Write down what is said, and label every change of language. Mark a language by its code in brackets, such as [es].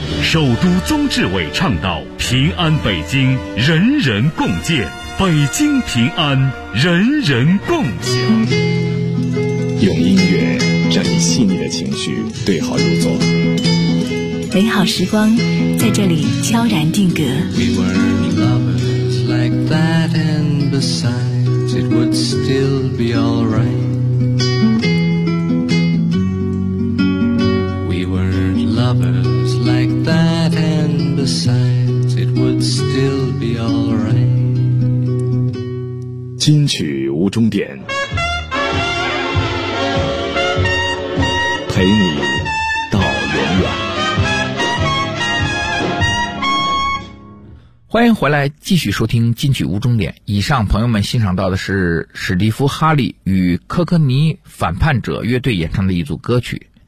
[zh] 首都宗志伟倡导平安北京人人共建，北京平安，人人共享。用音乐整理细腻的情绪，对号入座。美好时光在这里悄然定格。 [en] We were lovers like that, and besides, it would still be all right. We were lovers like that, and besides, it would still be all right. [zh] 金曲无终点，陪你到永远。欢迎回来，继续收听金曲无终点。以上朋友们欣赏到的是史蒂夫·哈利与科科尼反叛者乐队演唱的一组歌曲。